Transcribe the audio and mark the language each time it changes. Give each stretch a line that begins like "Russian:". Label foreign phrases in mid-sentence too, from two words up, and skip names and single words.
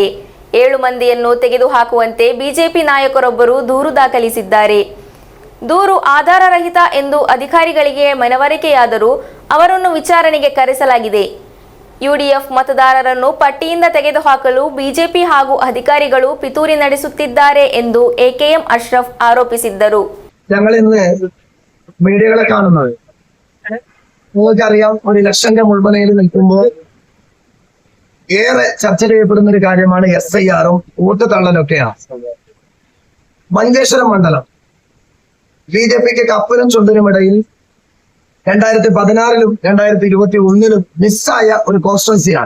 Kannada: 7 ಮಂದಿಯನ್ನು ತೆಗೆದುಹಾಕುವಂತೆ ಬಿಜೆಪಿ ನಾಯಕರೊಬ್ಬರು ದೂರು ದಾಖಲಿಸಿದ್ದಾರೆ. ದೂರು ಆಧಾರರಹಿತ ಎಂದು ಅಧಿಕಾರಿಗಳಿಗೆ ಮನವರಿಕೆಯಾದರೂ ಅವರನ್ನು ವಿಚಾರಣೆಗೆ ಕರೆಸಲಾಗಿದೆ. ಯುಡಿಎಫ್ ಮತದಾರರನ್ನು ಪಟ್ಟಿಯಿಂದ ತೆಗೆದುಹಾಕಲು ಬಿಜೆಪಿ ಹಾಗೂ ಅಧಿಕಾರಿಗಳು ಪಿತೂರಿ ನಡೆಸುತ್ತಿದ್ದಾರೆ ಎಂದು എകെഎം അഷ്റഫ് ആരോപിಸಿದ್ದರು.
Malayalam: ഞങ്ങൾ ഇന്ന് മീഡിയകളെ കാണുന്നത് നിങ്ങൾക്കറിയാം, ഒരു ഇലക്ഷന്റെ മുൾമുനയിൽ നിൽക്കുമ്പോൾ ഏറെ ചർച്ച ചെയ്യപ്പെടുന്ന ഒരു കാര്യമാണ് എസ്ഐആറും വോട്ട് തള്ളലൊക്കെയാണ്. മഞ്ചേശ്വരം മണ്ഡലം ബിജെപിക്ക് കപ്പലും ചുണ്ടനുമിടയിൽ 2016-ലും 2021-ലും മിസ്സായ ഒരു കോൺസ്റ്റിറ്റ്യുവൻസിയാണ്.